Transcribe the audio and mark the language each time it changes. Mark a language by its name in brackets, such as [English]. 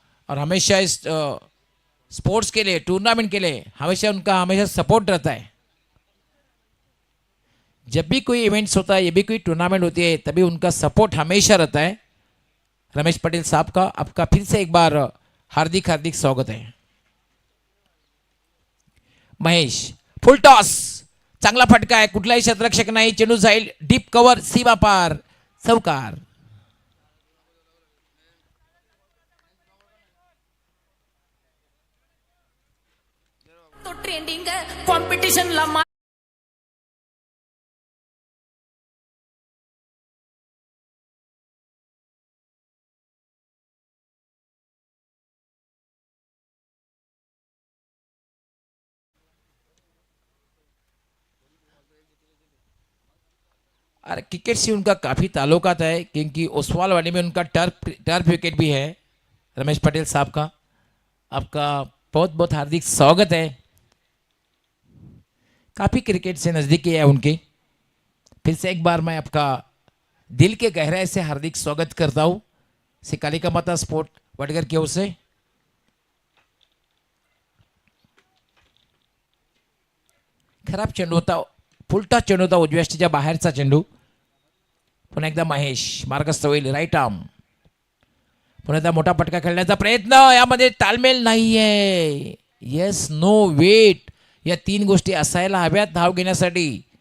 [Hindi] और हमेशा इस स्पोर्ट्स के लिए, टूर्नामेंट के लिए हमेशा उनका हमेशा सपोर्ट रहता है। जब भी कोई इवेंट्स होता है, ये भी कोई टूर्नामेंट होती है, तभी उनका सपोर्ट हमेशा रहता है। रमेश पटेल साहब का आपका फिर से एक बार हार्दिक हार्दिक स्वागत है। [Marathi] महेश, फुल टॉस, चांगला फटका आहे, कुठलाही क्षेत्ररक्षक नाही, चेंडू जाईल डीप कव्हर, सीमा पार, चौकार। तो ट्रेंडिंग कॉम्पिटिशन ला [Hindi] और क्रिकेट से उनका काफ़ी ताल्लुकात है, क्योंकि ओसवालवाड़ी में उनका टर्फ विकेट भी है। रमेश पटेल साहब का आपका बहुत बहुत हार्दिक स्वागत है। काफ़ी क्रिकेट से नज़दीकी है उनकी। फिर से एक बार मैं आपका दिल के गहराई से हार्दिक स्वागत करता हूँ श्री कालिका माता स्पोर्ट वडगर की ओर से। [Marathi] खराब चेंडू होता, फुलटा चेंडू होता, उजव्या यष्टीच्या बाहेरचा चेंडू। पुन्हा एकदा महेश मार्गस्थ होईल, राईट आर्म। पुन्हा एकदा मोठा पटका खेळण्याचा प्रयत्न, यामध्ये तालमेल नाहीये। येस, नो, वेट, या तीन गोष्टी असायला हव्यात धाव घेण्यासाठी।